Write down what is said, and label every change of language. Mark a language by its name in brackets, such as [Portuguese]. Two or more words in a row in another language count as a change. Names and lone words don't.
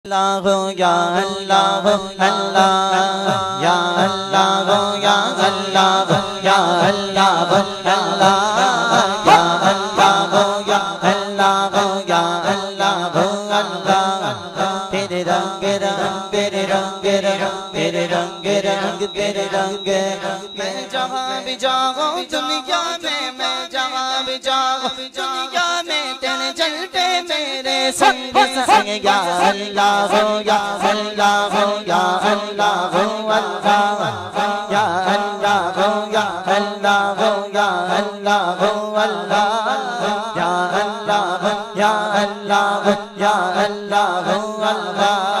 [Arabic] الله يا الله الله يا الله يا الله يا الله الله يا الله يا الله يا الله الله ya Allah ya Allah ya Allah Allah [Hindi] तेरे रंग रंग तेरे रंग रंग तेरे रंग रंग तेरे रंग मैं जहाँ भी जाऊँ दुनिया में मैं जहाँ भी जाऊँ दुनिया में तेरे चलते मेरे संग संग [Arabic] يا الله [Hindi] हो [Arabic] يا الله [Hindi] हो [Arabic] يا الله [Hindi] हो [Arabic] الله يا الله [Hindi] हो [Arabic] يا الله [Hindi] हो [Arabic] يا الله [Hindi] हो [Arabic] الله يا الله [Hindi] हो [Arabic] يا الله [Hindi] हो [Arabic] يا الله [Hindi] हो अल्लाह